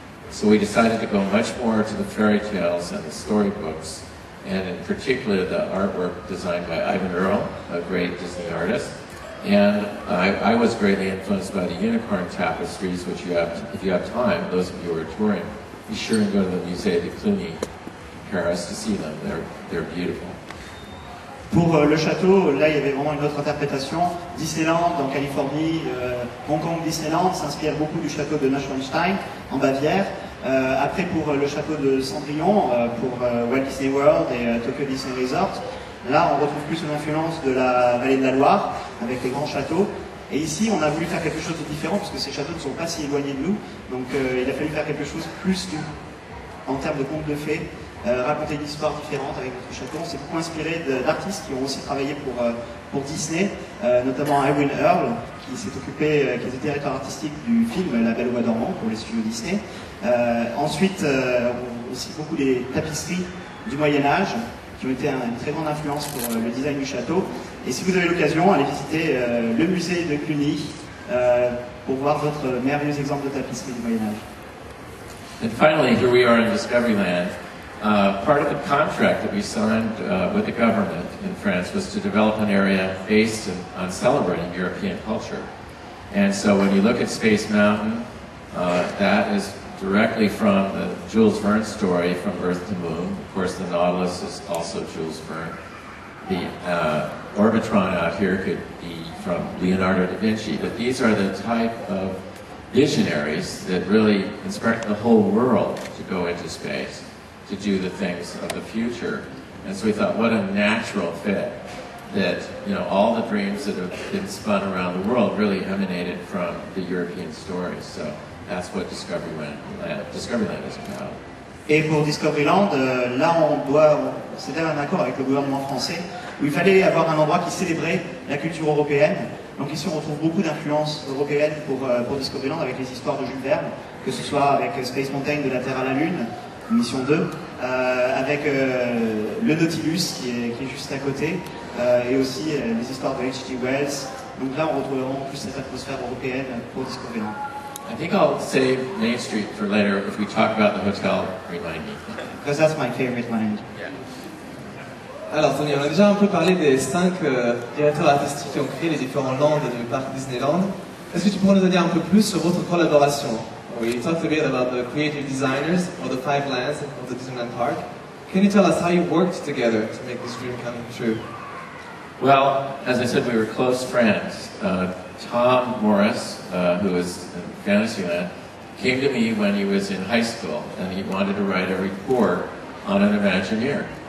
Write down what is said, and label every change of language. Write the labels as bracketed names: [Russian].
[English] So we decided to go much more to the fairy tales and the storybooks, and in particular the artwork designed by Ivan Earle, a great Disney artist. And I was greatly influenced by the unicorn tapestries, which if you have time, those of you who are touring, be sure and go to the Musée de Cluny in Paris to see them. They're beautiful. [French] Pour le château, là il y avait vraiment une autre interprétation. Disneyland en Californie, Hong Kong Disneyland s'inspire beaucoup du château de Neuschwanstein en Bavière. Après pour le château de Cendrillon, pour Walt Disney World et Tokyo Disney Resort, là on retrouve plus une influence de la vallée de la Loire avec les grands châteaux. Et ici on a voulu faire quelque chose de différent parce que ces châteaux ne sont pas si éloignés de nous. Donc il a fallu faire quelque chose plus en termes de contes de fées. Raconter une histoire différente avec notre château. On s'est beaucoup inspiré d'artistes qui ont aussi travaillé pour Disney, notamment Irwin Earle, qui s'est occupé, qui était directeur artistique du film La Belle au Bois dormant pour les studios Disney. Ensuite, aussi beaucoup des tapisseries du Moyen-Âge, qui ont été une très grande influence pour le design du château. Et si vous avez l'occasion, allez visiter le musée de Cluny pour voir d'autres merveilleux exemples de tapisseries du Moyen-Âge. [English] And finally, here we are in Discoveryland. Part of the contract that we signed with the government in France was to develop an area based on celebrating European culture. And so when you look at Space Mountain, that is directly from the Jules Verne story, From Earth to Moon. Of course, the Nautilus is also Jules Verne. The Orbitron out here could be from Leonardo da Vinci, but these are the type of visionaries that really inspire the whole world to go into space, to do the things of the future. And so we thought, what a natural fit that, you know, all the dreams that have been spun around the world really emanated from the European stories. So that's what Discoveryland is about. [French] Et pour Discoveryland, là c'était un accord avec le gouvernement français, où il fallait avoir un endroit qui célébrait la culture européenne. Donc ici on retrouve beaucoup d'influences européennes pour Discoveryland avec les histoires de Jules Verne, que ce soit avec Space Mountain de la Terre à la Lune, mission 2, avec le Nautilus qui est juste à côté, et aussi les histoires de H.G. Wells. Donc là on retrouve vraiment plus cette atmosphère européenne pour Discoveryland. [English] I think I'll save Main Street for later. If we talk about the hotel, remind me. Because that's my favorite land. Yeah. [French] Alors Tony, on a déjà un peu parlé des 5 directeurs artistiques qui ont créé les différents lands du parc Disneyland. Est-ce que tu pourrais nous dire un peu plus sur votre collaboration? [English] We talked a bit about the creative designers of the 5 lands of the Disneyland Park. Can you tell us how you worked together to make this dream come true? Well, as I said, we were close friends. Tom Morris, who was in Fantasyland, came to me when he was in high school, and he wanted to write a report on an Imagineer.